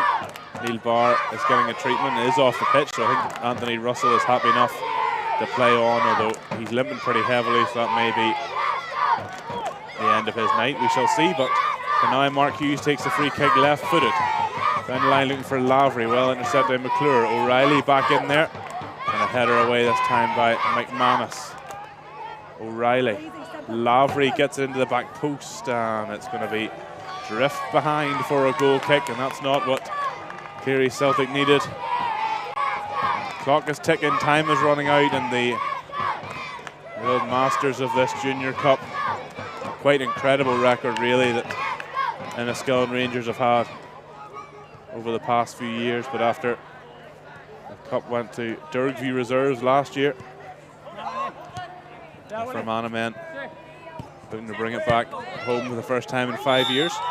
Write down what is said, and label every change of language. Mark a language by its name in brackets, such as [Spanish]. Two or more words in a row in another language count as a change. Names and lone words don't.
[English] Neil Barr is getting a treatment, is off the pitch, so I think Anthony Russell is happy enough to play on, although he's limping pretty heavily, so that may be the end of his night. We shall see, but for now Mark Hughes takes the free kick left-footed. Down the line looking for Lavery, well intercepted by McClure. O'Reilly back in there, and a header away this time by McManus. O'Reilly. Lavery gets it into the back post, and it's going to be drift behind for a goal kick, and that's not what Cleary Celtic needed. Clock is ticking, time is running out, and the old masters of this Junior Cup, quite incredible record really that Enniskillen Rangers have had over the past few years, but after the Cup went to Dergview Reserves last year, Fermanagh men looking to bring it back home for the first time in 5 years.